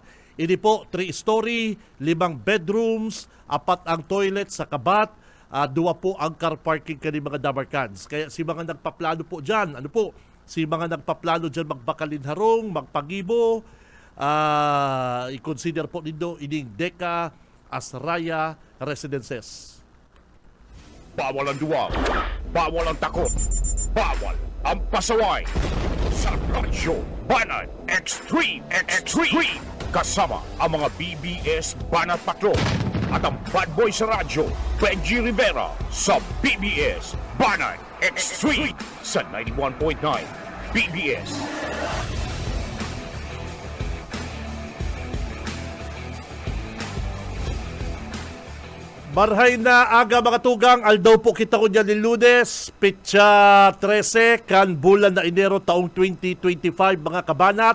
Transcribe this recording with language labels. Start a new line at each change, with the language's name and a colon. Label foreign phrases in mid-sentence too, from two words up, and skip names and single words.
Bikol: Ini po, 3-story, 5 bedrooms, 4 ang toilet sa kabat, 2 po ang
English: car parking
Bikol: kani mga Dabarkans. Kaya si mga nagpaplano po dyan, si mga nagpaplano dyan magbakalin harong, magpagibo, i-consider po nindo ining Deka Asraya Residences.
Filipino: Bawal ang duwag, bawal ang takot, bawal ang pasaway. Sa Radyo Banat Extreme kasama ang mga BBS Banat Patrol at ang bad boy sa radyo, Benji Rivera sa BBS Banat Extreme sa 91.9 BBS.
Bikol: Marhay na aga, mga tugang, aldaw po kita ko dyan ni Lunes, Petsa 13, kan bulan na Enero taong 2025, mga kabanat.